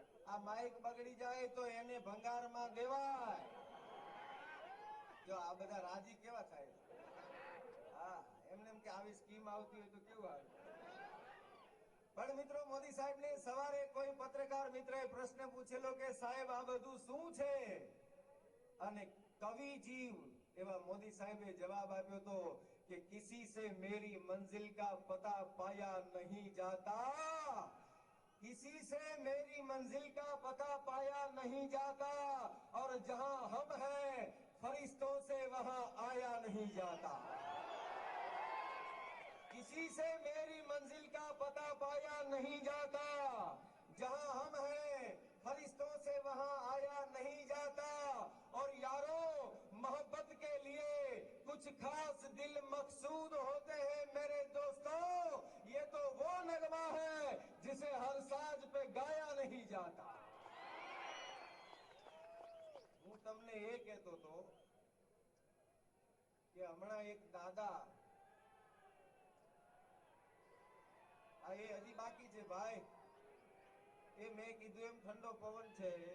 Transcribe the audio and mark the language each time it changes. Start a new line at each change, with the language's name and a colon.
Gujarati: આ માઇક બગડી જાય તો એને ભંગારમાં દેવાય. જો આ બધા રાજી કેવા થાય. હા, એમને એમ કે આવી સ્કીમ આવતી હોય તો કેવું આવે. પણ મિત્રો, મોદી સાહેબને સવારે કોઈ પત્રકાર મિત્રએ પ્રશ્ન પૂછેલો કે સાહેબ આ બધું શું છે? અને કવિ જીવ એવા મોદી સાહેબે જવાબ આપ્યો તો
Hindi: कि किसी से मेरी मंजिल का पता पाया नहीं जाता, किसी से मेरी मंजिल का पता पाया नहीं जाता, और जहां हम हैं फरिश्तों से वहां आया नहीं जाता। किसी से मेरी मंजिल का पता पाया नहीं जाता, जहां हम हैं फरिश्तों से वहां आया नहीं जाता। और यारों, मोहब्बत के लिए कुछ खास दिल मकसूद होते हैं मेरे दोस्तों। ये तो वो नगमा है जिसे हर साज पे गाया नहीं जाता।
Gujarati: હું તમને એ કહેતો હતો કે હમણાં એક દાદા, આ એ હજી બાકી છે ભાઈ, એ મેં કીધું એમ ઠંડો પવન છે.